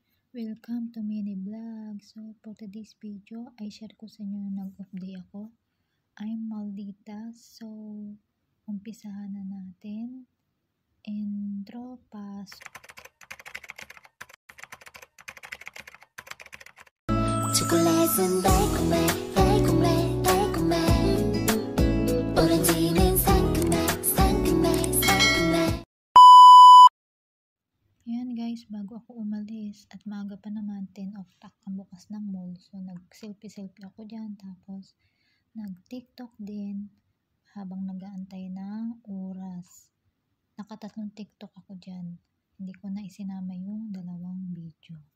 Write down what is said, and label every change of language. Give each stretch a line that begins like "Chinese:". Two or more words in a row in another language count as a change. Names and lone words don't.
English: Welcome to Mini Vlog. So, for today's video,
Filipino: ay share ko sa inyo na nag-off day ako.
English: I'm Maldita.
Filipino: So, umpisahan na natin. Intro, pasok.
Korean: 초콜릿은 달콤해 달콤해 달콤해 오렌지는 상큼해 상큼해 상큼해.
Filipino: Ayan guys, bago ako umalis at maaga pa naman, 10 o'clock ang bukas ng mall. So, nag-selfie ako dyan. Tapos, nag-tiktok din habang nag-aantay ng oras. Nakatatlong tiktok ako dyan. Hindi ko na isinama yung dalawang video.